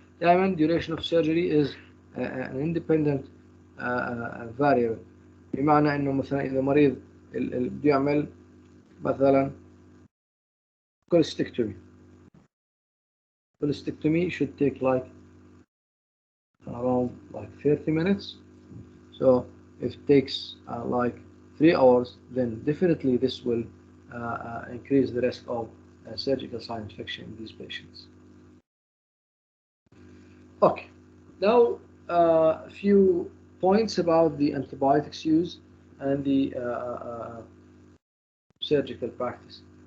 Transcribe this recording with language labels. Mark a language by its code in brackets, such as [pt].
[ar] دائما [en] duration of surgery is an independent variable. [ar] بمعنى انه مثلا اذا مريض بده يعمل مثلا cholecystectomy [en] should take like around like 30 minutes. So if it takes like 3 hours, then definitely this will increase the risk of surgical site infection in these patients. Okay, now a few points about the antibiotics use and the surgical practice.